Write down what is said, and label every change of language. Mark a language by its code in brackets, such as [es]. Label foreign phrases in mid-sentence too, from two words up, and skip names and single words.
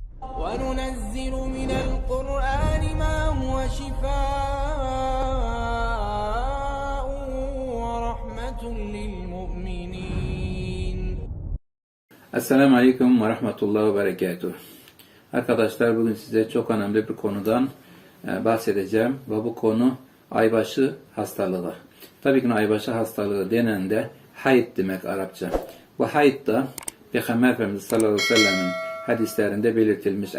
[ar] وَنُنَزِّلُ مِنَ الْقُرْآنِ مَا هُوَ شِفَاءٌ وَرَحْمَةٌ لِلْمُؤْمِنِينَ. السلام عليكم ورحمة الله وبركاته. [tr] Arkadaşlar, bugün size çok önemli bir konudan bahsedeceğim ve bu konu aybaşı hastalığı. Tabii ki aybaşı hastalığı denen de hayd demek Arapça. Bu hayd da Peygamber Efendimiz [ar] صلى الله عليه وسلم'in [tr] hadislerinde belirtilmiş.